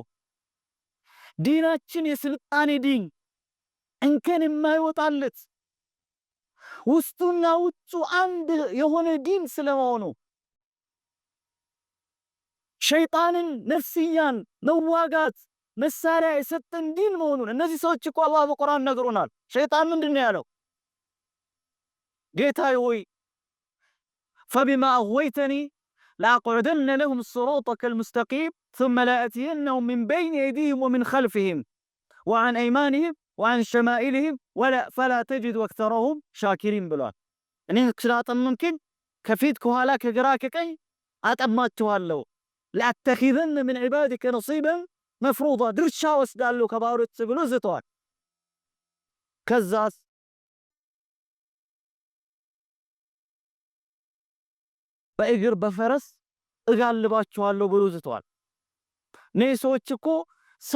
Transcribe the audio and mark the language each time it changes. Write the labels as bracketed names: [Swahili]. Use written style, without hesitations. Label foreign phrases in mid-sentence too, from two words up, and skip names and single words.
[Amharic] ዲናችን የስልጣኔ ዲን እንከን የማይወጣለት ውስጡና ውጩ አንድ የሆነ ዲን ስለሆነ ሸይጣንን ነፍስያን መዋጋት መሳሪያ የሰጠን ዲን መሆኑን እነዚህ ሰዎች እኮ አላህ በቁርአን ነግሮናል። ሸይጣን ምንድነው ያለው? ጌታዬ ሆይ [Arabic] فبما أغويتني لأقعدن لهم صراطك المستقيم ثم لآتينهم من بين أيديهم ومن خلفهم وعن أيمانهم وعن شمائلهم فلا تجد أكثرهم شاكرين [Amharic] ብሏል። እኔ ስላጠም [Arabic] ممكن [Amharic] ከፊት ከኋላ ከግራ ከቀኝ አጠማቸዋለሁ። [Arabic] لأتخذن من عبادك نصيبا مفروضا [Amharic] ድርሻ ወስዳለሁ ከባሮች ብሎ ዝተዋል። ከዛስ በእግር በፈረስ እጋልባቸዋለሁ ብሎ ዝተዋል። እነዚህ ሰዎች እኮ ሰው